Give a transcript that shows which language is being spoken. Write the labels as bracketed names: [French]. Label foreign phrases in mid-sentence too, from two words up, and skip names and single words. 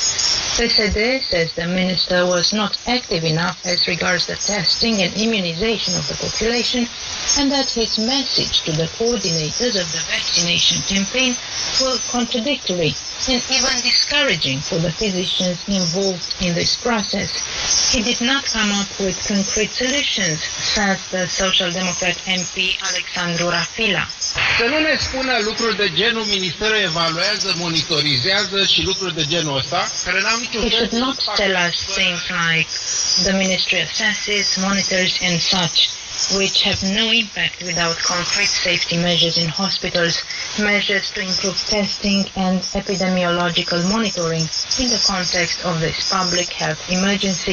[English] PSD says the minister was not active enough as regards the testing and immunization of the population, and that his message to the coordinators of the vaccination campaign were contradictory and even discouraging for the physicians involved in this process. He did not come up with concrete solutions, says the Social Democrat MP Alexandru Rafila. [Romanian] Să nu ne spună lucruri de genul Ministerul evaluează, monitorizează și lucruri de genul ăsta, care n-au niciun [English] He should not tell us things like the ministry assesses, monitors and such, which have no impact without concrete safety measures in hospitals, measures to improve testing and epidemiological monitoring in the context of this public health emergency.